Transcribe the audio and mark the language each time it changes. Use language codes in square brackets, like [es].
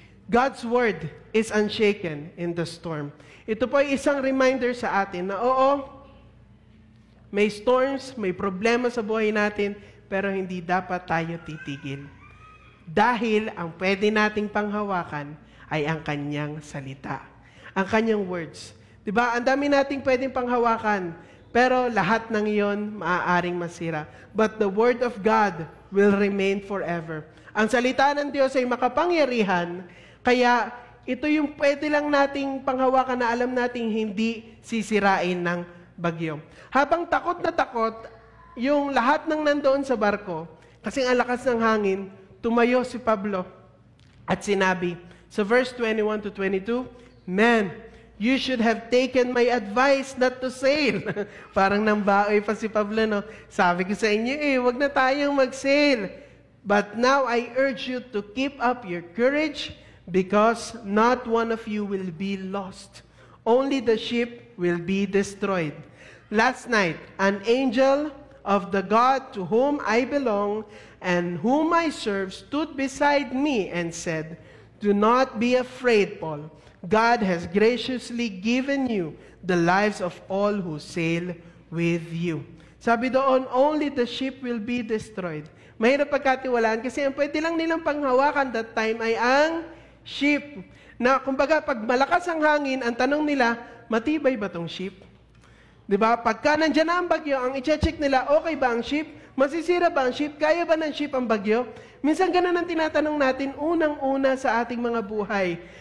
[en] God's word is unshaken in the storm. [tl] Ito po ay isang reminder sa atin na oo, may storms, may problema sa buhay natin, pero hindi dapat tayo titigil. Dahil ang pwede nating panghawakan ay ang kanyang salita, ang kanyang words. Diba? Ang dami nating pwedeng panghawakan, pero lahat ng iyon maaaring masira. [en] But the word of God will remain forever. [tl] Ang salita ng Diyos ay makapangyarihan, kaya ito yung pwede lang nating panghawakan na alam nating hindi sisirain ng bagyo. Habang takot na takot, yung lahat ng nandoon sa barko, kasi ang lakas ng hangin, tumayo si Pablo at sinabi, sa verse 21 to 22, [en] "Men, you should have taken my advice not to sail." [tl] Parang nambaoy pa si Pablo, no? Sabi ko sa inyo, wag na tayong mag-sail. [en] "But now I urge you to keep up your courage, because not one of you will be lost. Only the ship will be destroyed. Last night, an angel of the God to whom I belong and whom I serve stood beside me and said, 'Do not be afraid, Paul. God has graciously given you the lives of all who sail with you.'" [tl] Sabi doon, [en] only the ship will be destroyed. [tl] Mahirap pagkatiwalaan kasi ang pwede lang nilang panghawakan that time ay ang ship. Na kumbaga, pag malakas ang hangin, ang tanong nila, matibay ba tong ship? Diba? Pagka nandyan na ang bagyo, ang i-check nila, okay ba ang ship? Masisira ba ang ship? Kaya ba ng ship ang bagyo? Minsan ganun ang tinatanong natin unang-una sa ating mga buhay.